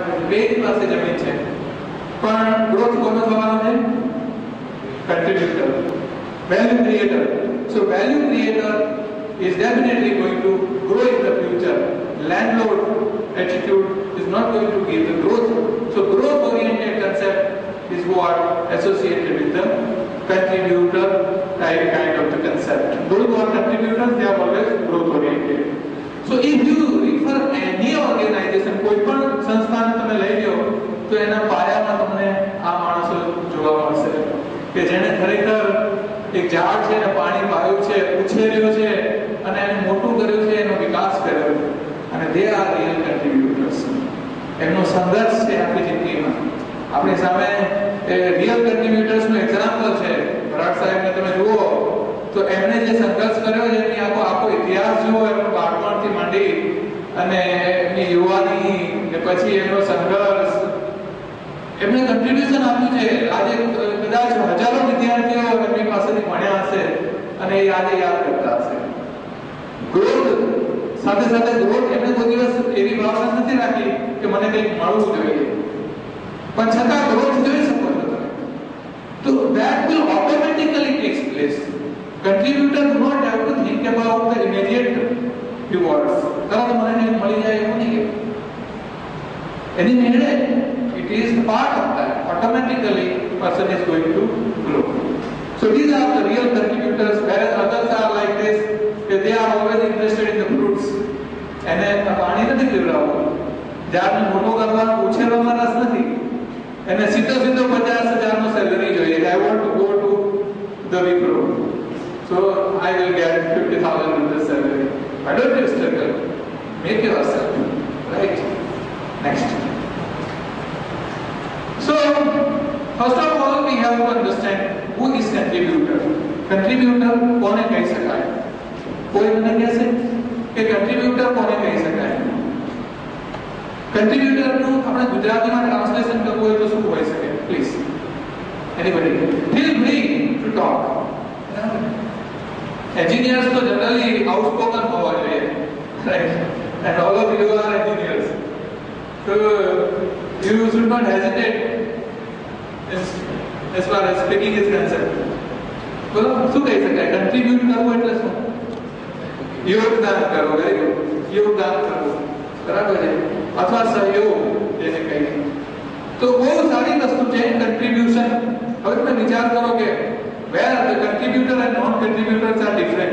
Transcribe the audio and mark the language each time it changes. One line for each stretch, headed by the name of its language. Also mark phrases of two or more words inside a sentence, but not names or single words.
Gujarati: બેની પાસે જમીન છે પણ ગ્રોથ કોનો થવાનો છે?
English: contributor, value creator. so value creator is definitely going to grow in the future. Landlord attitude is not going to give the growth. So growth oriented concept is what associated with the contributor type kind of the concept. Those who are contributors, they are always growth oriented. So if you refer any organization,
Gujarati: કોઈ પણ સંસ્થાને તમે લઈ લો તો એના પાયામાં તમને આ માણસો જોવા મળશે કે જેણે ખરેખર એક ઝાડ છે ને પાણી પાયું છે, ઉછેર્યો છે અને એને મોટું કર્યું છે, એનો વિકાસ કર્યો અને
English: they are real contributors.
Gujarati: એમનો સંઘર્ષ છે આપણી જિંદગીમાં. આપણી સામે
English: real contributors
Gujarati: નું એક્ઝામ્પલ છે. ભરાડ સાહેબને તમે જુઓ તો એમણે જે સંઘર્ષ કર્યો છે એની આખો ઇતિહાસ જુઓ, એમનું બાળપણથી માંડી અને એમની યુવાની ને પછી એમનો સંઘર્ષ, એમણે કન્ટ્રીબ્યુશન આપ્યું છે. આજે કદાચ હજારો વિદ્યાર્થીઓ એમની પાસેથી ભણ્યા હશે અને એ આજે યાદ કરતા હશે. ગ્રોથ સાથે સાથે ગ્રોથ એમણે કોઈ દિવસ એવી ભાવના નથી રાખી કે મને કંઈક મળવું જોઈએ, પણ છતાં ગ્રોથ જોઈ શકો છો તમે. તો
English: that will automatically takes place. Contributor do not have to think about the immediate rewards.
Gujarati: તરત મને કંઈક મળી જાય એવું નહીં. એની મેળે
English: it is part of that. Automatically person is going to grow. So these are the real contributors, whereas others are like this, they are always interested in the fruits.
Gujarati: એને પાણી નથી પીવડાવવું, ઝાડને મોટો કરવા ઉછેરવામાં રસ નથી, એને સીધો 50,000 નો સેલરી જોઈએ.
English: I want to go to the Wipro, so I will get 50,000 rupees salary. Why don't you struggle? Make yourself right. Next. So first of all we have to understand who is contributor.
Gujarati: Contributor કોને કહી શકાય? કોઈ મને કહેશે કે contributor કોને કહી શકાય? contributor નું આપણે ગુજરાતીમાં ટ્રાન્સલેશન કરવું હોય તો શું હોઈ શકે?
English: પ્લીઝ anybody feel free to talk.
Gujarati: engineers તો generally outspoken હોવા જોઈએ, right?
English: And all of you are engineers, so you should not hesitate as far as speaking is concerned.
Gujarati: બોલો શું કહી શકાય? contribute કરવું એટલે શું? યોગદાન કરવું.
English: very good.
Gujarati: યોગદાન કરવું બરાબર છે, અથવા સહયોગ જેને કહીએ તો બહુ સારી વસ્તુ છે contribution. હવે તમે વિચાર કરો કે
English: where the contributor and non contributors are different.